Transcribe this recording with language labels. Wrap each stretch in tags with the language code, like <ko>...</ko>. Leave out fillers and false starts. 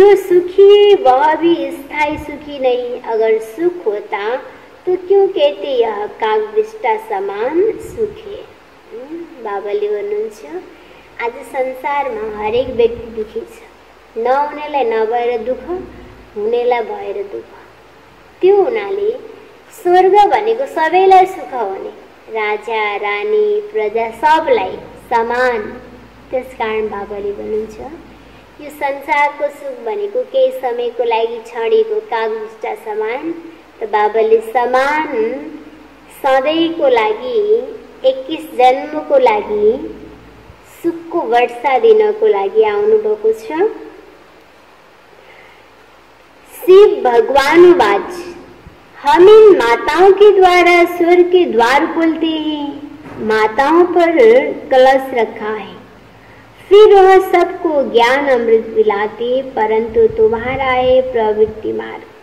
<hi>जो सुखी है वह भी स्थायी सुखी नहीं। अगर सुख होता तो क्यों कहते यह कागबिष्टा समान सुख है।</hi> <ne>बाबाले भन्नुहुन्छ, आज संसारमा हरेक व्यक्ति दुखी छ। नहुनेलाई नभएर दुःख, हुनेलाई भएर दुःख। त्यो हुनाले स्वर्ग भनेको सबैलाई सुख हुने, राजा रानी प्रजा सबलाई समान। त्यसकारण बाबाले भन्नुहुन्छ, यो संसारको सुख भनेको केही समयको लागि क्षणिको कागबिष्टा समान। त बाबाले समान सधैँको लागि 21 जन्मको लागि सुखको वर्षा दिनको लागि आउनुभएको छ।</ne> <hi>शिव भगवानुवाच, हम इन माताओं के द्वारा स्वर्ग के द्वार खोलते हैं। माताओं पर कलश रखा है, फिर वह सबको ज्ञान अमृत पिलाते, परंतु तुम्हारा है प्रवृत्ति मार्ग।</hi>